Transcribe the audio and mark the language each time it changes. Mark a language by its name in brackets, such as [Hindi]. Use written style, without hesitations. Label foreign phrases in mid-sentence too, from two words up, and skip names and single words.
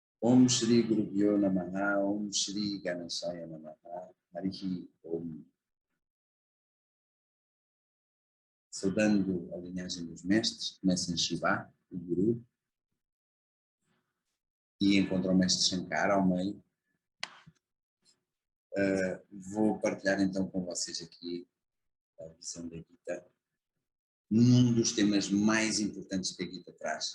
[Sanskrit] ॐ श्री गुरु प्यो नमः, ॐ श्री गणेशाय नमः, हरिः ॐ. [Portuguese] Saudando a linhagem dos mestres, começa em Shiva, o Guru, e encontra o mestre Shankara ao meio. Vou partilhar então com vocês aqui a visão da Gita, num dos temas mais importantes que a Gita traz.